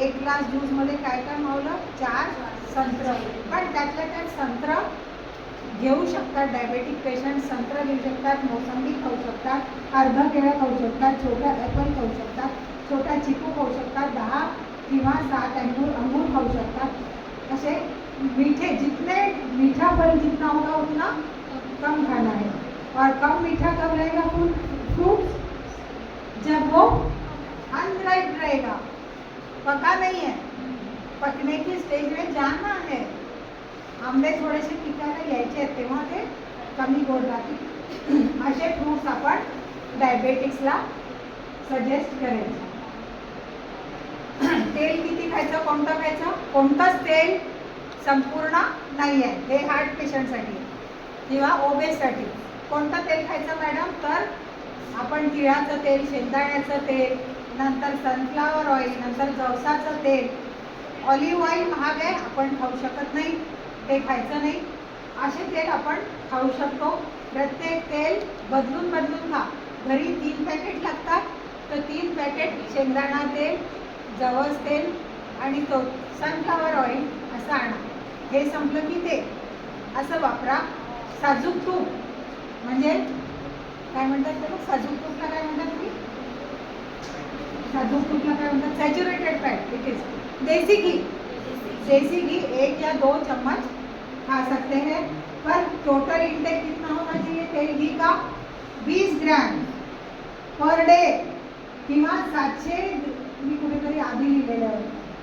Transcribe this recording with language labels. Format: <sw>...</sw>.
<mr>1 glass ज्यूसमध्ये काय काय मावलं? 4 संत्र. पण त्यातल्या त्यात संत्र घेऊ शकतात. डायबेटिक पेशंट संत्र घेऊ शकतात, मोसंबी खाऊ शकतात, अर्ध केळं खाऊ शकतात, छोटा ॲपल खाऊ शकतात, छोटा चिकू खाऊ शकतात, 10 किंवा 7 अंगूर खाऊ शकतात.</mr> <hi>असे मीठे, जितने मीठा फल जितना होगा उतना कम खाना है. और कम मीठा कब रहेगा फ्रूट? जब वो अनराइप रहेगा, पका नहीं है, पकने की स्टेज में जाना है.</hi> <mr>आंबे थोडेसे पिकायला यायचे आहेत तेव्हा ते कमी गोड राहतील. असे फ्रूट्स आपण डायबेटिक्सला सजेस्ट करायचे. तेल किती खायचं? कोणतं खायचं? कोणतंच तेल संपूर्ण नाही आहे. हे हार्ट पेशंटसाठी किंवा ओबेससाठी. कोणतं तेल खायचं मॅडम? तर आपण तिळाचं तेल, शेंगदाण्याचं तेल, नंतर सनफ्लावर ऑइल, नंतर जवसाचं तेल. ऑलिव्ह ऑइल महाग आहे, आपण खाऊ शकत नाही, ते खायचं नाही. असे तेल आपण खाऊ शकतो. प्रत्येक तेल बदलून खा. घरी 3 पॅकेट लागतात, तर 3 पॅकेट शेंगदाणा तेल, जवस तेल आणि तो सनफ्लावर ऑइल असं आणा. हे संपलं की ते असं वापरा. साजूक तूप म्हणजे काय म्हणतात त्याला? साजूक तूपला काय म्हणतात तुम्ही? साजूक तूपला काय म्हणतात?</mr> <en>Saturated fat. It is desi ghee.</en> <hi>देसी घी 1 या 2 चम्मच खा सकते हैं. पर टोटल इंटेक कितना होना चाहिए तेल घी का?</hi> <mr>20 ग्रॅम</mr> <en>per day</en> <mr>किंवा 700. मी कुठेतरी आधी लिहिलेलं आहे</mr>